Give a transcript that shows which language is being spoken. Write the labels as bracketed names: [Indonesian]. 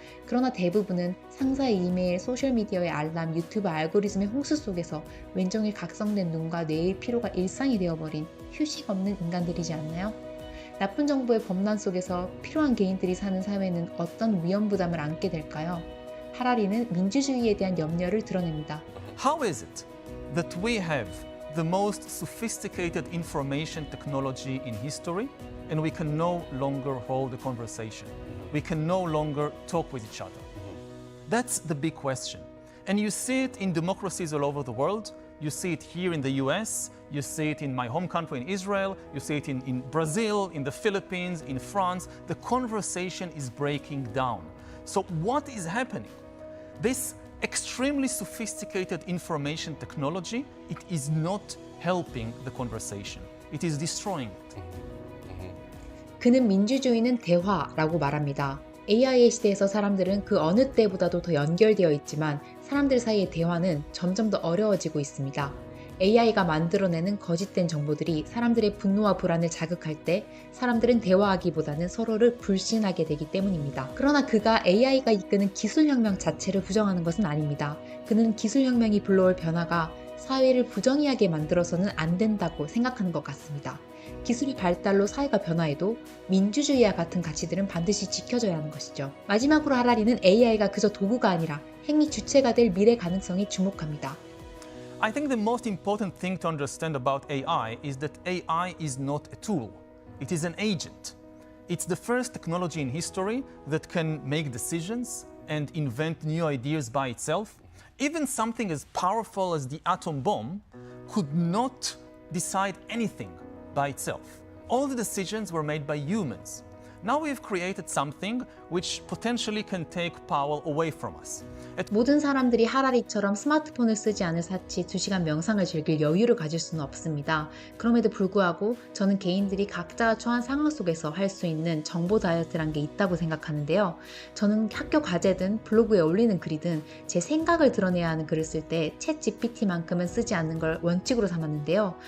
[Korean] 그러나 대부분은 상사의 이메일, 소셜미디어의 알람, 유튜브 알고리즘의 홍수 속에서 왼종일 각성된 눈과 뇌의 피로가 일상이 되어버린 휴식 없는 인간들이지 않나요? 나쁜 정보의 범람 속에서 필요한 개인들이 사는 사회는 어떤 위험 부담을 안게 될까요? 하라리는 민주주의에 대한 염려를 드러냅니다. [English] How is it that we have the most sophisticated information technology in history and we can no longer hold a conversation? We can no longer talk with each other. That's the big question. And you see it in democracies all over the world. You see it here in the US, you see it in my home country in Israel, you see it in Brazil, in the Philippines, in France. The conversation is breaking down. So what is happening? This extremely sophisticated information technology, it is not helping the conversation. It is destroying it. [Korean] 그는 민주주의는 대화라고 말합니다. AI의 시대에서 사람들은 그 어느 때보다도 더 연결되어 있지만 사람들 사이의 대화는 점점 더 어려워지고 있습니다. AI가 만들어내는 거짓된 정보들이 사람들의 분노와 불안을 자극할 때 사람들은 대화하기보다는 서로를 불신하게 되기 때문입니다. 그러나 그가 AI가 이끄는 기술혁명 자체를 부정하는 것은 아닙니다. 그는 기술혁명이 불러올 변화가 사회를 부정의하게 만들어서는 안 된다고 생각하는 것 같습니다. 기술의 발달로 사회가 변화해도 민주주의와 같은 가치들은 반드시 지켜져야 하는 것이죠. 마지막으로 하라리는 AI가 그저 도구가 아니라 행위 주체가 될 미래 가능성에 주목합니다. [English] I think the most important thing to understand about AI is that AI is not a tool. It is an agent. It's the first technology in history that can make decisions and invent new ideas by itself. Even something as powerful as the atom bomb could not decide anything by itself. All the decisions were made by humans. Now we've created something which potentially can take power away from us. [Korean] 모든 사람들이 하라리처럼 스마트폰을 쓰지 않을 사치 2시간 명상을 즐길 여유를 가질 수는 없습니다. 그럼에도 불구하고 저는 개인들이 각자가 처한 상황 속에서 할 수 있는 정보 다이어트란 게 있다고 생각하는데요. 저는 학교 과제든 블로그에 올리는 글이든 제 생각을 드러내야 하는 글을 쓸 때 챗 GPT만큼은 쓰지 않는 걸 원칙으로 삼았는데요.